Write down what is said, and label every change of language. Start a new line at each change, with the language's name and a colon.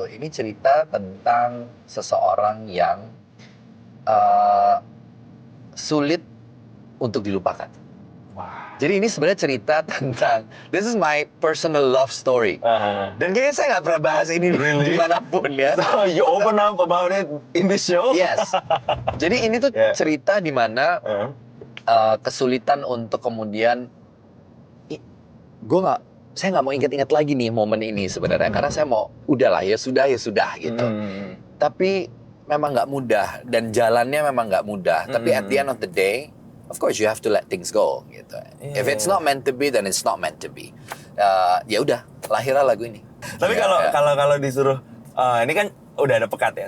Indonesian: Ini cerita tentang seseorang yang sulit untuk dilupakan. Wah. Jadi ini sebenarnya cerita tentang
English: this is my personal love story. Dan kayaknya saya nggak pernah bahas ini dimanapun ya. So you open up about it in this show? Yes.
Indonesian: Jadi ini tuh cerita di mana kesulitan untuk kemudian saya nggak mau ingat-ingat lagi nih momen ini sebenarnya karena saya mau udahlah ya sudah gitu. Tapi memang nggak mudah dan jalannya memang nggak mudah. Tapi
English: at the end of the day, of course you have to let things go
Indonesian: gitu.
English: If it's not meant to be, then it's not meant to be.
Indonesian: Ya udah, lahirlah lagu ini. Tapi kalau disuruh, ini kan udah ada pekat ya.